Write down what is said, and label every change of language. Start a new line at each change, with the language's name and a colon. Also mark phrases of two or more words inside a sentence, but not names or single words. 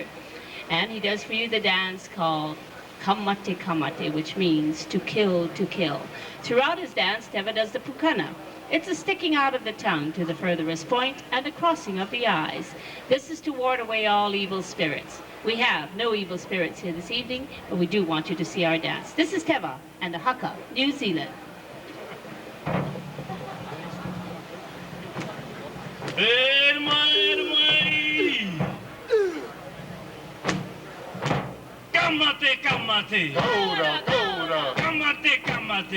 English: And he does for you the dance called
Māori: Kamate Kamate,
English: which means to kill, to kill. Throughout his dance, Teva does the pukana. It's a sticking out of the tongue to the furthest point and a crossing of the eyes. This is to ward away all evil spirits. We have no evil spirits here this evening, but we do want you to see our dance. This is Teva and the Haka, New Zealand.
Māori: Kamate, kamate. Kaura, kaura. Kamate, kamate.